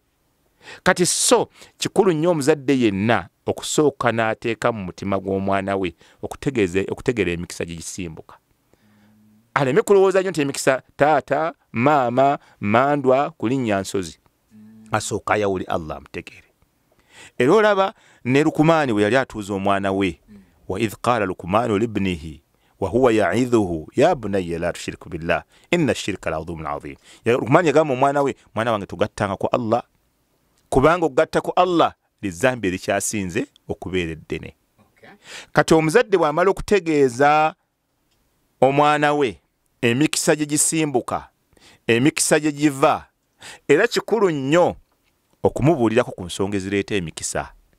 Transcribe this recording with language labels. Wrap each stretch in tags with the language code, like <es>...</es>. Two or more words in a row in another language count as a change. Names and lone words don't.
<lg>Kati so kikulu nnyo omuzadde yenna okusooka n'ateeka mu mutima gw'omwana we okutegeera emikisa gye gisimbuka. Aleme kulowooza nnyo nti emikisa taata, maama, mandwa, kulinnya nsozi. Asooka ayawule Allah amutegeere. Era olaba ne Lukumaani bwe yali atuuza omwana we,</lg> <ar>وإذ قال لقمان لابنه وهو يعظه يا بني لا تشرك بالله إن الشرك لظلم عظيم.</ar> <lg>Lukumaani yagamba omwana we, mwana wange tugattanga ku Allah, kubanga okugatta ku Allah lizambi erikyasinze okubeera eddene. Kati omuzadde bw'amala okutegeeza omwana we emikisa gye gisimbuka, emikisa gye giva, era kikulu nnyo okumubuulirako ku nsonga ezireeta emikisa.</lg>